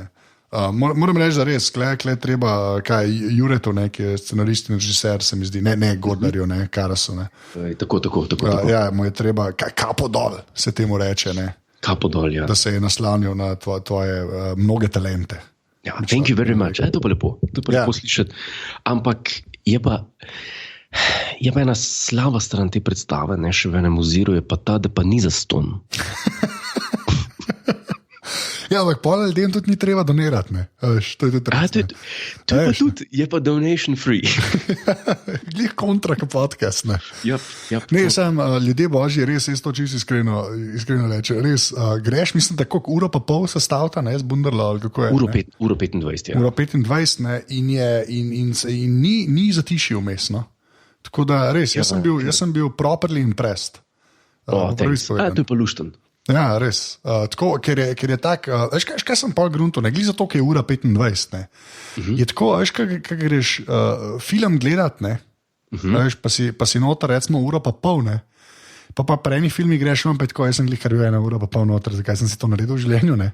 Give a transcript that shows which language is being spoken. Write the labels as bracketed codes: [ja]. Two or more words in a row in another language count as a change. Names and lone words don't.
[sl] Moram reči, da res, kle treba, kaj Juretu, ki je scenarist in režiser, se mi zdi, ne Godlerju, ne Karasu. Ne. Tako. Ja, mu je treba, kapo dol, se temu reče, ne. Kapo dol, ja. Da se je naslanil na tvoje mnoge talente. Ja, [en] thank you very much. [sl] To pa lepo, lepo slišati. Ampak je pa ena slaba stran te predstave, ne, še v enem oziru, je pa ta, da pa ni zastonj. Ja, ampak pol ljudem tudi ni treba donirati, ne. To je tudi res. To je pa tudi, je pa [en] donation free. [sl] Glih kontra ka podcast, ne. Yep. Ne, ljudje božji, res, jaz to čisto iskreno reče. Res, greš, mislim, tako uro pa pol sestavta, ne, z Bunderlo, ali kako je. Uro 25, ja. Uro 25, ne, in ni zatišil vmes, no. Tako da res, jaz sem bil [en] properly impressed. [sl] To je pa lušten. Ja, res. Tako, ker je tak, veš kaj sem pol grunto, ne, glih zato, ker je ura 25, ne. Je tako, veš, kaj greš film gledat, ne, veš, pa si noter, recimo, uro pa pol, ne, pa pri eni filmi greš, pa tako, jaz sem glih kar bil ena ura pa pol noter, zakaj sem si to naredil v življenju, ne.